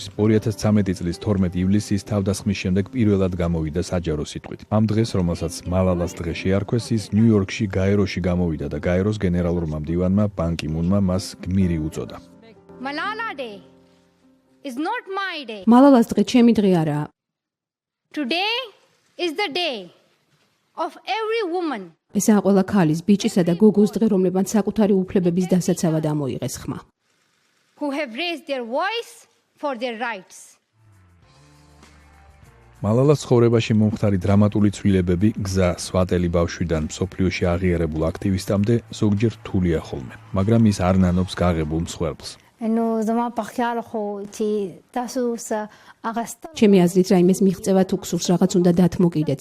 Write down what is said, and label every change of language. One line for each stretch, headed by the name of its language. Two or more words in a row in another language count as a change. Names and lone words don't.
Georgian: 2013 წლის 12 ივლისის თავდასხმის შემდეგ პირველად გამოვიდა საჯარო სიტყვით. ამ დღეს, რომელსაც მალალას დღე შეარქვეს, ის ნიუ-იორკში გაეროში გამოვიდა და გაეროს გენერალურმა მდივანმა ბან კი მუნმა მას გმირი უწოდა. მალალას დღე ჩემი დღე არაა.
English: Today is the day of every woman.
Georgian: ესაა ყველა ქალის, ბიჭისა და გოგოს დღე, რომლებმაც საკუთარი უფლებების დასაცავად ამოიღეს ხმა.
English: Who have raised their voice for their rights.
Georgian: მალალას ცხოვრებაში მომხდარი დრამატული ცვლილებები გზა სვატელი ბავშვიდან მსოფლიოში აღიარებულ აქტივისტამდე ზოგჯერ რთულია ხოლმე, მაგრამ ის არ ნანობს გაღებულ მსხვერპლს. ჩემი აზრით რაიმეს მიღწევა თუ გსურს რაღაც უნდა დათმო კიდეც.